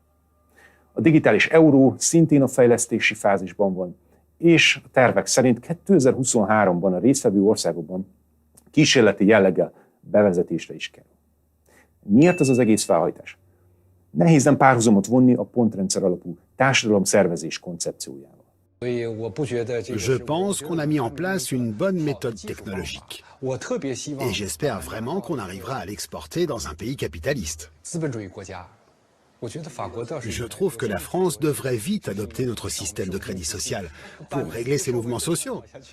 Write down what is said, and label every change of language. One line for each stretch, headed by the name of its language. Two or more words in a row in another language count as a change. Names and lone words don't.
Hungarian: A digitális euró szintén a fejlesztési fázisban van, és a tervek szerint 2023-ban a résztvevő országokban kísérleti jelleggel bevezetésre is kerül. Miért ez az egész felhajtás? Nehéz nem párhuzamot vonni a pontrendszer alapú társadalomszervezés koncepciójával.
French: Je pense qu'on a mis en place une bonne méthode technologique. Et j'espère vraiment qu'on arrivera à l'exporter dans un pays capitaliste. Je trouve que la France devrait vite adopter notre système de crédit social pour régler ses mouvements sociaux.